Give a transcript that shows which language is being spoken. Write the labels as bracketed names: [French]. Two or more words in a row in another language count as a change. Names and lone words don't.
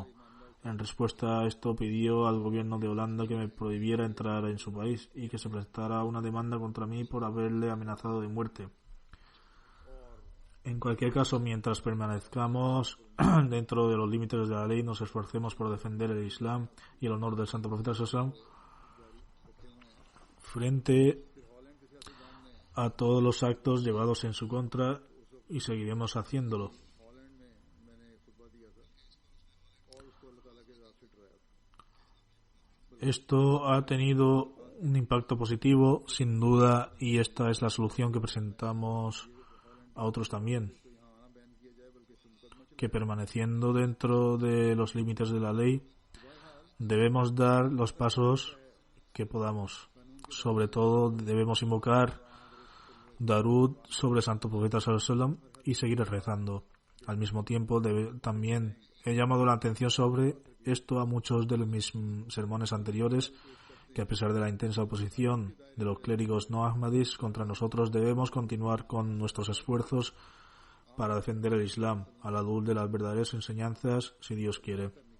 [Spanish] En respuesta a esto, pidió al gobierno de Holanda que me prohibiera entrar en su país y que se presentara una demanda contra mí por haberle amenazado de muerte. En cualquier caso, mientras permanezcamos dentro de los límites de la ley, nos esforcemos por defender el Islam y el honor del santo profeta [Arabic] صلى الله عليه وسلم [Spanish] frente a todos los actos llevados en su contra y seguiremos haciéndolo. Esto ha tenido un impacto positivo, sin duda, y esta es la solución que presentamos a otros también. Que permaneciendo dentro de los límites de la ley, debemos dar los pasos que podamos. Sobre todo, debemos invocar Darud sobre el santo profeta [Arabic] صلى الله عليه وسلم [Spanish] y seguir rezando. Al mismo tiempo, también he llamado la atención sobre esto a muchos de mis sermones anteriores, que a pesar de la intensa oposición de los clérigos no ahmadis contra nosotros, debemos continuar con nuestros esfuerzos para defender el Islam a la luz de las verdaderas enseñanzas, si Dios quiere.